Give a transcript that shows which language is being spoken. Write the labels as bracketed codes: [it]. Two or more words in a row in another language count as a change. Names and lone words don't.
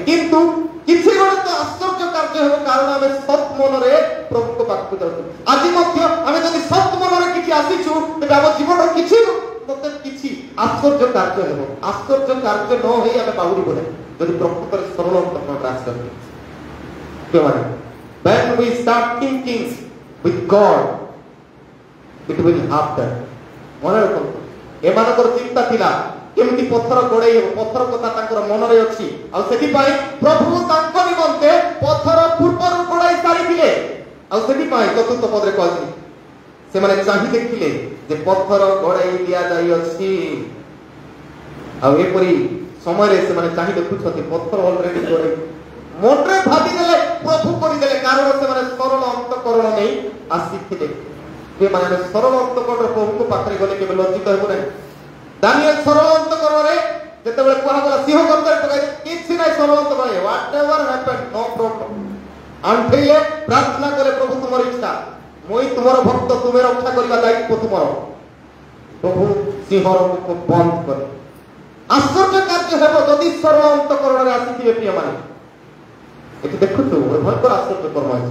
[or] କିନ୍ତୁ କିଛି ଗୋଟେ ତ ଆଶ୍ଚର୍ଯ୍ୟ କାର୍ଯ୍ୟ ହେବ, କାରଣ ଆମେ ସତ୍ ମନରେ ପ୍ରଭୁଙ୍କ ପାଖକୁ ଯାଉଛୁ। ଆଜି ମଧ୍ୟ ଆମେ ଯଦି ସତ୍ ମନରେ କିଛି ଆସିଛୁ, ତେବେ ଆମ ଜୀବନର କିଛି ଆଶ୍ଚର୍ଯ୍ୟ କାର୍ଯ୍ୟ ହେବ। ଆଶ୍ଚର୍ଯ୍ୟ କାର୍ଯ୍ୟ ନ ହେଇ ଆମେ ବାହୁଡ଼ିବୁ ନାହିଁ ଯଦି ପ୍ରକୃତରେ ସରଳ ଅନ୍ତଃକରଣରେ ଆସିଛନ୍ତି। [en] When we start thinking with God, it will happen. [or] ମନେ ରଖନ୍ତୁ, ଏମାନଙ୍କର ଚିନ୍ତା ଥିଲା କେମିତି ପଥର ଗୋଡ଼େଇ ହେବ, ପଥର କଥା ତାଙ୍କର ମନରେ ଅଛି। ଆଉ ସେଥିପାଇଁ ପ୍ରଭୁ ତାଙ୍କ ନିମନ୍ତେ ପଥର ପୂର୍ବରୁ ଗୋଡ଼ାଇ ସାରିଥିଲେ। ଆଉ ସେଥିପାଇଁ ଚତୁର୍ଥ ପଦରେ କହିଥିଲେ, ସେମାନେ ଚାହିଁ ଦେଖିଲେ ଯେ ପଥର ଗୋଡ଼ାଇ ଦିଆଯାଇଅଛି। ଆଉ ଏପରି ସମୟରେ ସେମାନେ ଚାହିଁ ଦେଖୁଛନ୍ତି ପଥର ଅଲରେଡି ଗୋଡ଼ାଇ, ମନରେ ଭାବିଦେଲେ ପ୍ରଭୁ କରିଦେଲେ, କାରଣ ସେମାନେ ସରଳ ଅନ୍ତଃକରଣ ନେଇ ଆସିଥିଲେ। ସେମାନେ ସରଳ ଅନ୍ତଃକରଣରେ ପ୍ରଭୁଙ୍କ ପାଖରେ ଗଲେ କେବେ ଲଜ୍ଜିତ ହେବୁ ନାହିଁ। ଦାନିଏଲ ସରଳ ଅନ୍ତଃକରଣରେ ଯେତେବେଳେ କୁହାଗଲା ସିଂହ ଗର୍ତ୍ତରେ ପକାଇ, କିଛି ନାହିଁ, ସରଳ ଅନ୍ତଃକରଣ, [en] whatever happened, no problem। [or] ଆଣ୍ଠେଇଲେ, ପ୍ରାର୍ଥନା କଲେ, ପ୍ରଭୁ ତୁମର ଇଚ୍ଛା, ମୁଇଁ ତୁମର ଭକ୍ତ, ତୁମେ ରକ୍ଷା କରିବା ଦାୟିତ୍ୱ ତୁମର। ପ୍ରଭୁ ସିଂହର ମୁଖ ବନ୍ଦ କଲେ। ଆଶ୍ଚର୍ଯ୍ୟ କାର୍ଯ୍ୟ ହେବ ଯଦି ସରଳ ଅନ୍ତଃକରଣରେ ଆସିଥିବେ ପ୍ରିୟମାନେ। ଏଠି ଦେଖୁଛୁ ଭୟଙ୍କର ଆଶ୍ଚର୍ଯ୍ୟ କର୍ମ ହେଇଛି।